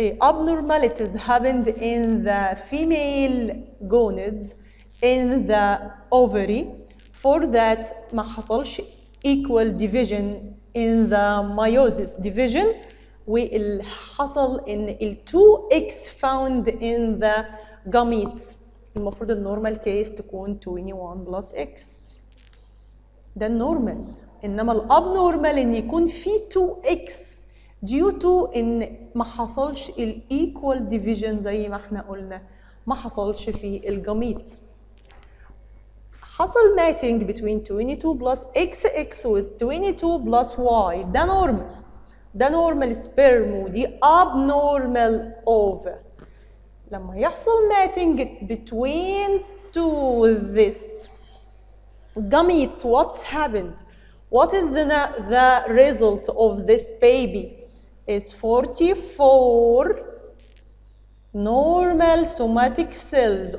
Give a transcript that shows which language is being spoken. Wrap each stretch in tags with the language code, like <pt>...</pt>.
<en>Abnormalities happened in the female gonads in the ovary. For that</en> <ar>ما حصلش</ar> <en>equal division in the meiosis division،</en> <ar>واللي حصل ان ال</ar> <en>2x found in the gametes.</en> <ar>المفروض النورمال كيس تكون 21 plus x، ده النورمال. انما الابنورمال ان يكون في 2x</ar> <en>due to</en> <ar>ان ما حصلش ال equal division زي ما احنا قلنا، ما حصلش في الجاميتس. حصل</ar> <en>matching between 22 plus XX with 22 plus Y.</en> <ar>ده نورمال، ده نورمال سبيرم ودي abnormal ova. لما يحصل</ar> <en>matching between two this gametes, what's happened? What is the result of this baby? Is 44 normal somatic cells.</en>